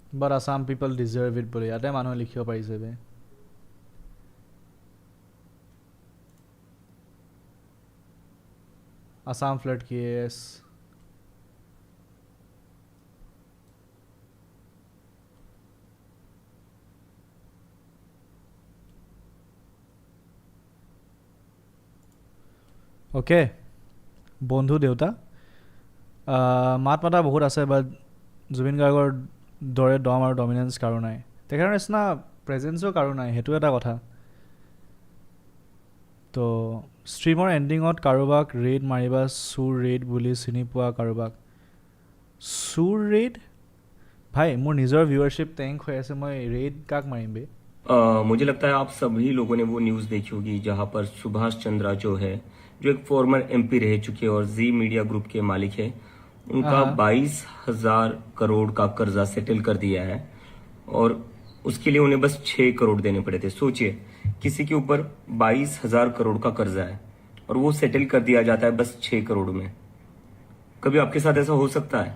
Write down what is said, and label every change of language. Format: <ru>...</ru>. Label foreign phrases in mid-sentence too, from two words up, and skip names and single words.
<en>but Assam people deserve it</en> <as>বুলি ইয়াতে মানুহে লিখিব পাৰিছে বে</as> <en>Assam flood case okay</en> <as>বন্ধু দেউতা মাত মাতা বহুত আছে বাট জুবিন গাৰ্গৰ দৰে দম আৰু ডমিনেন্স কাৰো নাই তেখেতৰ নিচিনা প্ৰেজেন্সো কাৰো নাই সেইটো এটা কথা তো ষ্ট্ৰীমৰ এণ্ডিঙত কাৰোবাক ৰেড মাৰিবা চুৰ ৰেড বুলি চিনি পোৱা কাৰোবাক চুৰ ৰেড ভাই মোৰ নিজৰ</as> <en>viewership tank</en> <as>হৈ আছে মই ৰেড কাক মাৰিম বে</as> <hi>मुझे लगता है आप सभी लोगों ने वो न्यूज़ देखी होगी जहां पर सुभाष चंद्रा जो है जो एक</hi> <en>former MP</en> <hi>रह चुके और जी मीडिया ग्रुप के मालिक है उनका 22,000 करोड़ का कर्जा सेटल कर दिया है और उसके लिए उन्हें बस 6 करोड़ देने पड़े थे सोचिए किसी के ऊपर 22,000 करोड़ का कर्जा है और वो सेटल कर दिया जाता है बस 6 करोड़ में कभी आपके साथ ऐसा हो सकता है</hi>